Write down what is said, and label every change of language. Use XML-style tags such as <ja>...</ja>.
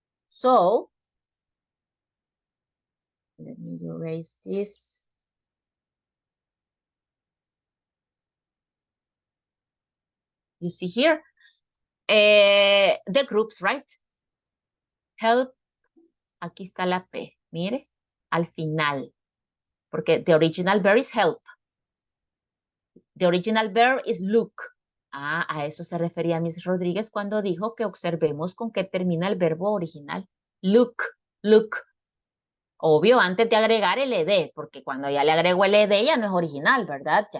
<en>So, let me erase this. You see here, the groups, right?</en> <es>Help, aquí está la P, mire, al final.</es> <en>Porque the original verb is help. The original verb is look.</en> <es>Ah, a eso se refería Miss Rodríguez cuando dijo que observemos con qué termina el verbo original. Look, look. Obvio, antes de agregar el ed, porque cuando ya le agrego el ed ya no es original, ¿verdad?</es>